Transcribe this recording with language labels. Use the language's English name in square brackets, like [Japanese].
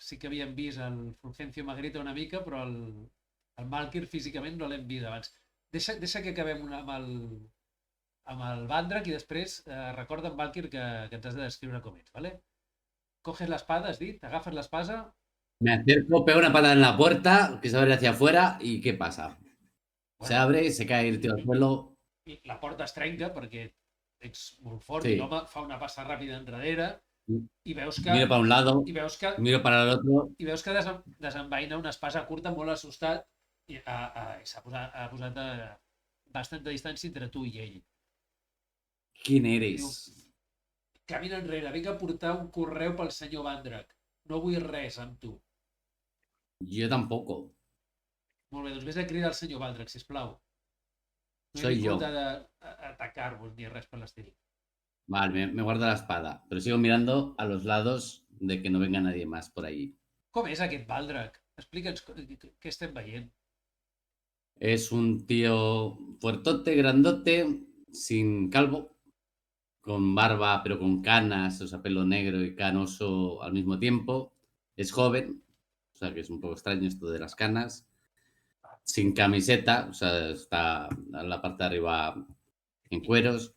[Catalan] Sí que havíem vist el Fulgencio Magrita una mica, però el Malkir físicament no l'hem vist abans. Deixa que acabem amb el Vandrak i després recorda en Malkir que ens has de descriure com ets, ¿vale? [Spanish] Coges l'espada, [Catalan] has dit, agafes l'espasa. [Spanish] Me acerco, pego una patada en la puerta, que se abre hacia afuera, y ¿qué pasa? Se abre, se cae el tío al suelo. [Catalan] La porta es trenca perquè ets molt fort Sí. i l'home fa una passa ràpida enrere i veus que... [Spanish] Miro para un lado, miro para el otro. [Catalan] I veus que desenvaina una espasa curta molt assustat i s'ha posat a bastanta distància entre tu i ell. [Spanish] ¿Quién eres? [Catalan] Camina enrere, vinc a portar un correu pel senyor Vandrak. No vull res amb tu. [Spanish] Yo tampoco. [Catalan] Molt bé, doncs vés a cridar al senyor Vandrak, sisplau. No [Spanish] Soy [Catalan] he [Spanish] yo. [Catalan] vingut a atacar-vos ni res per l'estil. [Spanish] Vale, me guardo la espada, pero sigo mirando a los lados de que no venga nadie más por ahí. [Catalan] Com és aquest Vandrak? Explica'ns què estem veient. [Spanish] Es un tío fuertote, grandote, sin calvo, con barba pero con canas, o sea, pelo negro y canoso al mismo tiempo. Es joven, o sea, que es un poco extraño esto de las canas. Sin camiseta, o sea, está en la parte de arriba en cueros,